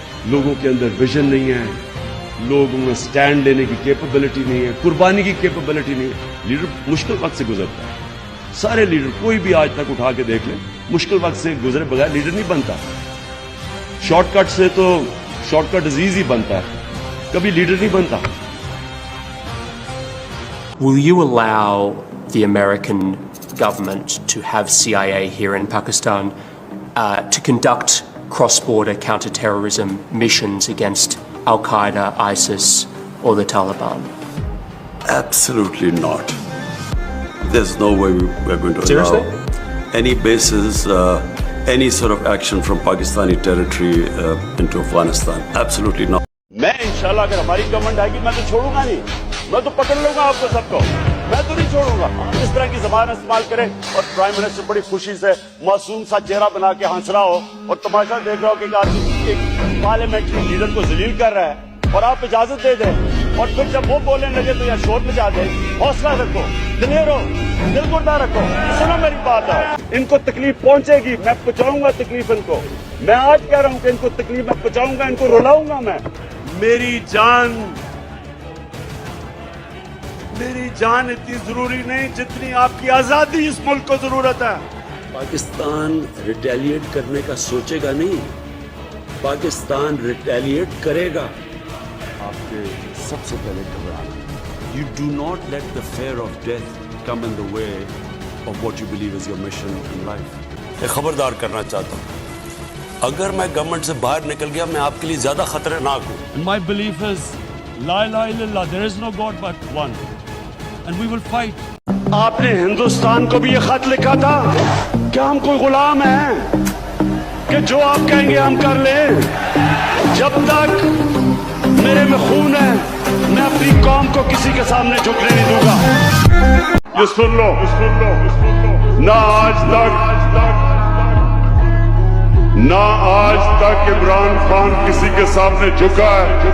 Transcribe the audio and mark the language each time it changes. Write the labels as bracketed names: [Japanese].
[Urdu] لوگوں کے اندر ویژن نہیں ہے, لوگوں میں سٹینڈ لینے کی کیپبلٹی نہیں ہے, قربانی کی کیپبلٹی نہیں ہے. لیڈر مشکل وقت سے گزرتا ہے. سارے لیڈر, کوئی بھی آج تک اٹھا کے دیکھ لیں, مشکل وقت سے گزرے بغیر لیڈر نہیں بنتا. شارٹ کٹ سے تو شارٹ کٹ ڈیزیز ہی بنتا ہے, کبھی لیڈر نہیں بنتا. [English] Will you allow the American government to have CIA here in Pakistan to conduct cross-border counter-terrorism missions against Al-Qaeda, ISIS, or the Taliban? Absolutely not. There's no way we're going to Seriously? allow any bases, any sort of action from Pakistani territory into Afghanistan. Absolutely not. [Urdu] میں انشاءاللہ اگر ہماری government آئے گی میں تو چھوڑوں گا نہیں, میں تو پکڑ لوں گا آپ کو سب کو. میں تو نہیں چھوڑوں گا. اس طرح کی زبان استعمال کرے اور پرائم منسٹر بڑی خوشی سے معصوم سا چہرہ بنا کے ہنس رہا ہو اور تماشا دیکھ رہا ہو کہ ایک آدمی ایک پارلیمنٹری لیڈر کو ذلیل کر رہا ہے اور آپ اجازت دے دیں اور پھر جب وہ بولنے لگے تو یہاں شور مچا دے. حوصلہ رکھو, دلیر ہو, دل گردہ رکھو. سنو میری بات ہے, ان کو تکلیف پہنچے گی, میں پہنچاؤں گا تکلیف ان کو. میں آج کہہ رہا ہوں کہ ان کو تکلیف میں پہنچاؤں گا, ان کو رلاؤں گا میں. میری جان اتنی ضروری نہیں جتنی آپ کی آزادی اس ملک کو ضرورت ہے. پاکستان ریٹیلیٹ کرنے کا سوچے گا نہیں, پاکستان ریٹیلیٹ کرے گا. آپ کے سب سے پہلے گھبرانا. [English] You do not let the fear of death come in the way of what you believe is your mission in life. [Urdu] میں خبردار کرنا چاہتا ہوں, اگر میں گورنمنٹ سے باہر نکل گیا میں آپ کے لیے زیادہ خطرناک ہوں. [English] And my belief is [Arabic] La ilaha illallah, [English] there is no God but one, and we will fight. [Urdu] آپ نے ہندوستان کو بھی یہ خط لکھا تھا کہ ہم کوئی غلام ہیں کہ جو آپ کہیں گے ہم کر لیں. جب تک میرے میں خون ہے میں اپنی قوم کو کسی کے سامنے جھکنے نہیں دوں گا. یہ سن لو, نہ آج تک عمران خان کسی کے سامنے جھکا ہے.